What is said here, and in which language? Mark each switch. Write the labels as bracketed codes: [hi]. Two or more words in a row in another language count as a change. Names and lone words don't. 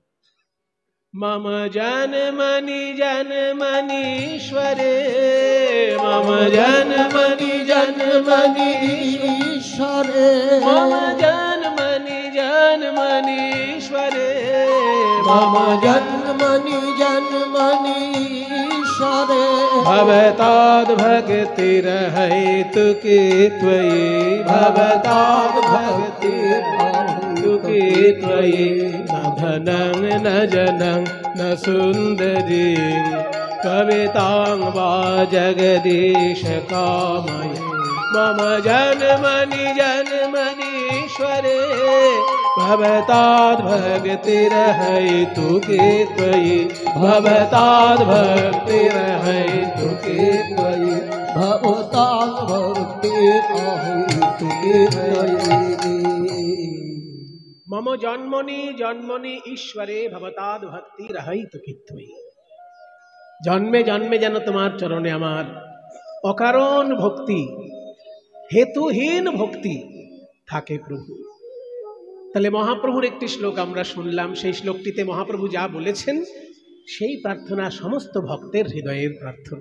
[sa] मम जन्मनि जन्मनि ईश्वरे, मम जन्मनि जन्मनि ईश्वरे, मम जन्मनि जन्मनि ईश्वरे, मम जन्मनि जन्मनि ईश्वरे, भवताद् भक्तिर् हेतुके त्वयि, भवताद् भक्तिर् हेतुके त्वयि, न धनं न जनं न सुन्दरीं कवितां वा जगदीश कामये, मम जन्मनि जन्मनि ईश्वरे, भवताद् भक्तिर् हेतुके त्वयि, भवताद् भक्तिर् हेतुके त्वयि, भवताद् भक्तिर् हेतुके त्वयि। मम जन्मनि जन्मनि ईश्वरे, भवताद् भक्तिर् हेतुके त्वयि। [bn] জন্মে জন্মে যেন তোমার চরণে আমার অকারণ ভক্তি, হেতুহীন ভক্তি থাকে প্রভু। তাহলে মহাপ্রভুর একটি শ্লোক আমরা শুনলাম, সেই শ্লোকটিতে মহাপ্রভু যা বলেছেন সেই প্রার্থনা সমস্ত ভক্তের হৃদয়ের প্রার্থনা।